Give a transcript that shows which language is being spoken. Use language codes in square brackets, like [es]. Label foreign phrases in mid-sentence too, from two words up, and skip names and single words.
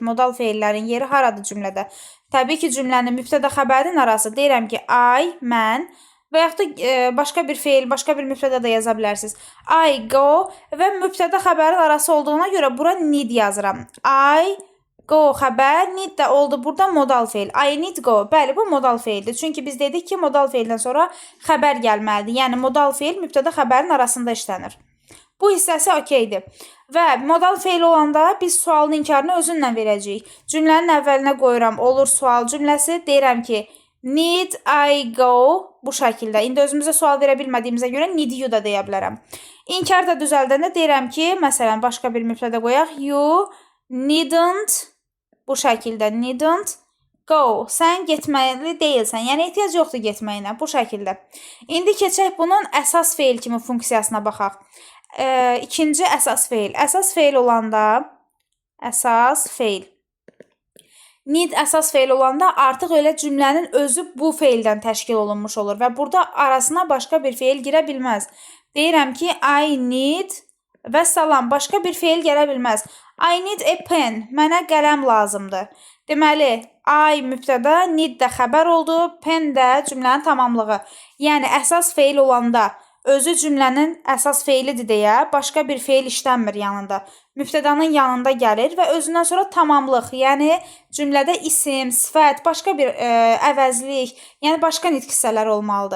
[az] Modal feillərin yeri haradır cümlədə? Təbii ki, cümlənin mübtəda xəbərin arası deyirəm ki, I, mən və yaxud da başqa bir feil, başqa bir mübtəda da yaza bilərsiniz. [en] I go [az] və mübtəda xəbərin arası olduğuna görə bura need yazıram. [en] I go [az] xəbər, need də oldu burada modal feil. [en] I need go. [az] Bəli, bu modal feildir. Çünki biz dedik ki, modal feildən sonra xəbər gəlməlidir. Yəni modal feil mübtəda xəbərin arasında işlənir. Bu hissəsi okeydir. Və modal feil olanda biz sualın inkarını özündən verəcəyik. Cümlənin əvvəlinə qoyuram, olur sual cümləsi. Deyirəm ki, [en] need I go [az] bu şəkildə. İndi özümüzə sual verə bilmədiyimizə görə [en] need you [az] da deyə bilərəm. İnkar da düzəldəndə deyirəm ki, məsələn, başqa bir mübtəda qoyaq. [en] You needn't [az] bu şəkildə [en] needn't go. [az] Sən getməli deyilsən. Yəni ehtiyac yoxdur getməyinə bu şəkildə. İndi keçək bunun əsas feil kimi funksiyasına baxaq. İkinci əsas feil. Əsas feil olanda need əsas feil olanda artıq elə cümlənin özü bu feildən təşkil olunmuş olur və burada arasına başqa bir feil girə bilməz. Deyirəm ki, [en] I need [az] və salam, başqa bir feil gələ bilməz. [en] I need a pen. [az] Mənə qələm lazımdır. Deməli, I mübtəda, need də xəbər oldu, pen də cümlənin tamamlığı. Yəni əsas feil olanda özü cümlənin əsas feilidir deyə başqa bir feil işlənmir yanında. Mübtədanın yanında gəlir və özündən sonra tamamlıq, yəni cümlədə isim, sifət, başqa bir əvəzlik, yəni başqa nitq hissələri olmalıdır.